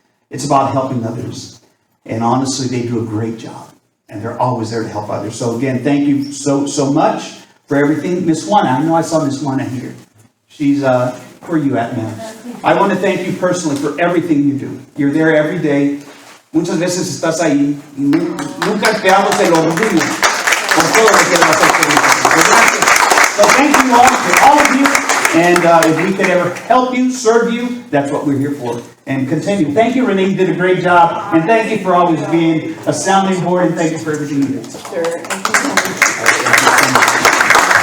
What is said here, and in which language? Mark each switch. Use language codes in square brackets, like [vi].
[en] It's about helping others. And honestly, they do a great job, and they're always there to help others. So again, thank you so much for everything. Miss Juana, I know I saw Miss Juana here. She's, where are you at, ma'am? I want to thank you personally for everything you do. You're there every day. [es] Muchas veces estás ahí y nunca te hablo el orgullo por todo lo que le vas a hacer. [en] So thank you all, to all of you, and if we could ever help you, serve you, that's what we're here for. And continue. Thank you, Renee, you did a great job, and thank you for always being a sounding board, and thank you for everything you do. Sure. Thank you so much.